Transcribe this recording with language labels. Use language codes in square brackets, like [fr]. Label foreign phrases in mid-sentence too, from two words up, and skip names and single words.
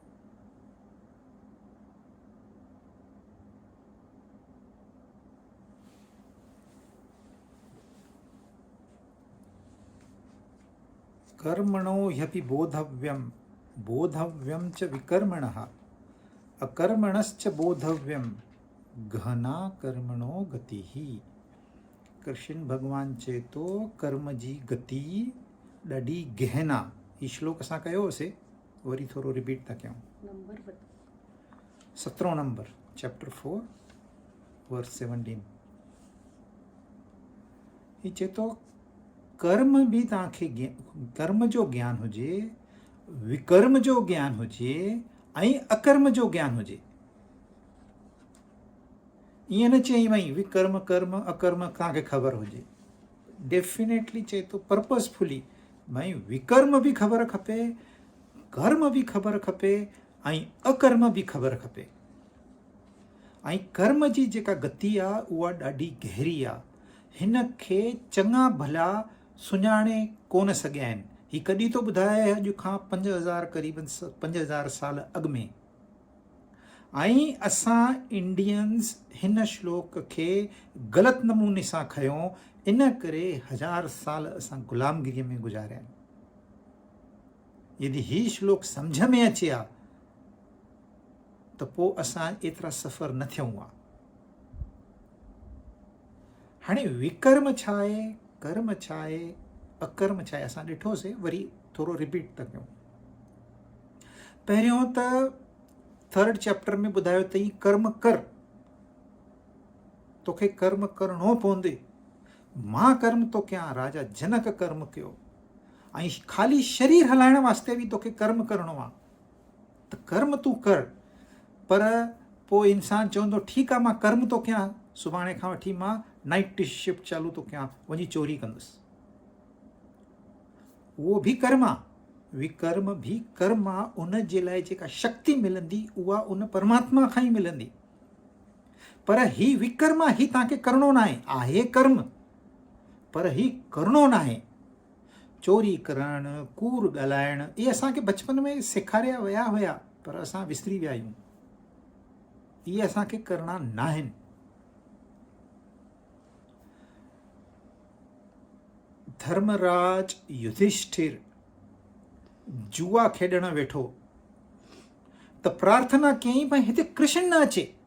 [sa] कर्मणो ह्यपि बोधव्यं बोधव्यं च विकर्मणः अकर्मणश्च बोधव्यं गहना कर्मणो गतिः। [sd] कृष्ण भगवान चए तो कर्म जी गति ॾाढी गहना। ही श्लोक असां कयो हुओसीं, वरी थोरो रिपीट था कयूं। [en] 17 number chapter 4 verse 17. [sd] ही चए तो कर्म बि तव्हांखे कर्म जो ज्ञान हुजे, विकर्म जो ज्ञान हुजे ऐं अकर्म जो ज्ञान हुजे। ईअं न चई वई विकर्म कर्म अकर्म तव्हांखे ख़बर हुजे। डेफिनेटली चए तो पर्पसफुली भई विकर्म बि ख़बर खपे, कर्म बि ख़बर खपे ऐं अकर्म बि ख़बर खपे। ऐं कर्म जी जेका गति आहे उहा ॾाढी गहरी आहे। हिन खे चङा भला सुञाणे कोन सघिया आहिनि। ही कॾहिं तो ॿुधाए अॼु खां 5000 क़रीबन 5000 साल अॻु में। ऐं असां इंडियंस हिन श्लोक खे ग़लति नमूने सां खयों, इन करे 1000 साल असां ग़ुलामगिरीअ में गुज़ारिया आहिनि। यदि ही श्लोक सम्झ में अचे हा त पोइ असां एतिरा सफ़र न थियूं हा। हाणे विकर्म छा आहे, कर्म छा आहे, अकर्म छा आहे, असां ॾिठोसीं, वरी थोरो रिपीट था कयूं। पहिरियों त 3rd चैप्टर में ॿुधायो अथई कर्म कर, तोखे कर्म करणो पवंदे। मां कर्म तो कयां, राजा जनक कर्म कयो, ऐं ख़ाली शरीर हलाइण वास्ते बि तोखे कर्म करणो आहे त कर्म तूं कर। पर पोइ इंसान चवंदो ठीकु आहे मां कर्म तो कयां, सुभाणे खां वठी मां [en] night shift [sd] चालू तो कयां, वञी चोरी कंदुसि। उहो बि कर्म आहे, विकर्म भी कर्म आहे। उन जे लाइ जेका शक्ति मिलंदी उहा उन परमात्मा खां ई मिलंदी। पर ही विकर्म ही तव्हांखे करणो न आहे कर्म, पर ही करणो न आहे। चोरी करणु, कूड़ ॻाल्हाइणु, इहे असांखे बचपन में सेखारिया विया हुया, पर असां विसरी विया आहियूं। इहे असांखे करणा न आहिनि। धर्मराज युधिष्ठिर जुआ खेॾण वेठो त प्रार्थना कयईं भई हिते कृष्ण न अचे।